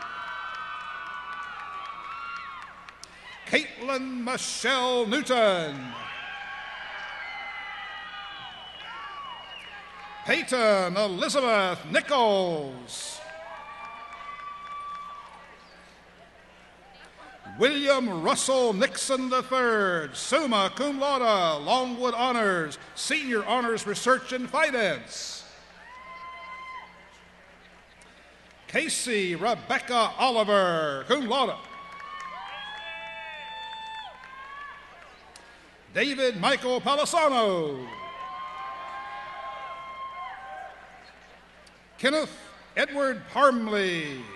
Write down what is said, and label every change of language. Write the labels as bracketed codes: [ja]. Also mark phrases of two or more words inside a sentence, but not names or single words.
[en] Caitlin Michelle Newton. Peyton Elizabeth Nichols. William Russell Nixon III, [la] summa cum laude, [en] Longwood honors, Senior Honors Research and Finance. Casey Rebecca Oliver, [la] cum laude. [en] David Michael Palisano. Kenneth Edward Parmley.